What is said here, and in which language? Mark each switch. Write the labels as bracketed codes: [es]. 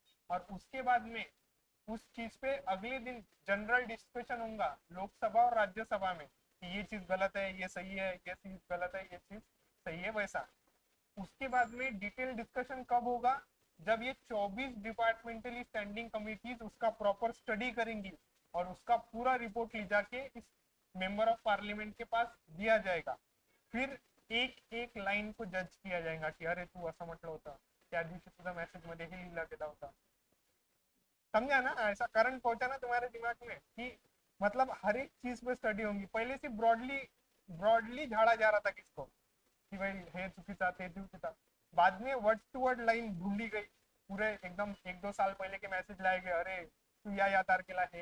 [hi] और उसके बाद में उस चीज पे अगले दिन जनरल डिस्कशन होगा लोकसभा और राज्यसभा में कि ये चीज गलत है, ये सही है, ये चीज गलत है, ये चीज सही है, वैसा। उसके बाद में डिटेल डिस्कशन कब होगा, जब ये 24 डिपार्टमेंटली स्टैंडिंग कमिटीज उसका प्रॉपर स्टडी करेंगी और उसका पूरा रिपोर्ट ले जाके इस मेंबर ऑफ पार्लियामेंट के पास दिया जाएगा। फिर एक एक लाइन को जज किया जाएगा कि अरे [mr] तू असं म्हटलं होतं, त्या दिवशी तुझा मेसेज मध्ये हे लिहिला गेला होता। [hi] समझा ना, ऐसा करंट पहुंचा ना तुम्हारे दिमाग में कि मतलब हर एक चीज पे स्टडी होंगी। पहले से ब्रॉडली ब्रॉडली झाड़ा जा रहा था किसको कि भाई [mr] हे चुकीचा, ते चुकीचा। [hi] बाद में वर्ड टू वर्ड लाइन ढूंढी गई, पूरे एकदम 1-2 साल पहले के मैसेज लाए गए, अरे [mr] तू या तारखेला हे।